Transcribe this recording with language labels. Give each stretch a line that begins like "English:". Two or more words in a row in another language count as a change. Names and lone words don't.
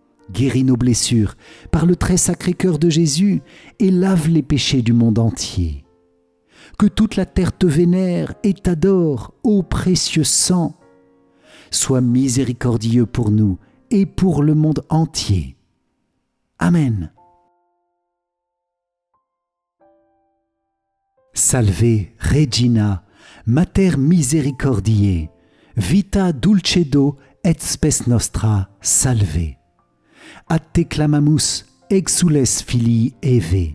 French: guéris nos blessures par le très sacré cœur de Jésus et lave les péchés du monde entier. Que toute la terre te vénère et t'adore, ô précieux sang. Sois miséricordieux pour nous et pour le monde entier. Amen.
Latin: Salve Regina, Mater misericordiae, vita dulcedo et spes nostra salve. A te clamamus, exules filii Eve.